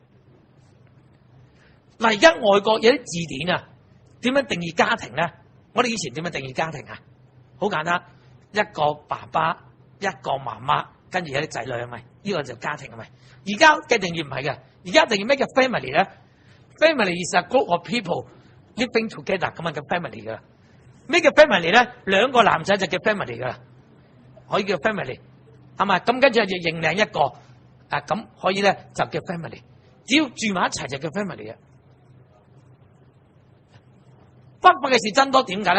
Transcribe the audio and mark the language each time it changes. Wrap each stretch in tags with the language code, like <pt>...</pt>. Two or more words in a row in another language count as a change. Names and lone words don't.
<yue>嗱，而家外國有啲字典啊，點樣定義家庭咧？我哋以前點樣定義家庭啊？好簡單，一個爸爸，一個媽媽，跟住有啲仔女係咪？呢個就家庭係咪？而家嘅定義唔係嘅，而家定義咩叫 family 咧 ？</yue> <en>family is a group of people living together</en> <yue>咁啊叫 family 噶啦。咩叫 family 咧？兩個男仔就叫 family 噶啦，可以叫 family 係咪？咁跟住就認領一個。啊，咁可以咧就叫 family， 只要住埋一齊就叫 family 嘅。不法嘅事真多，點解咧？</yue>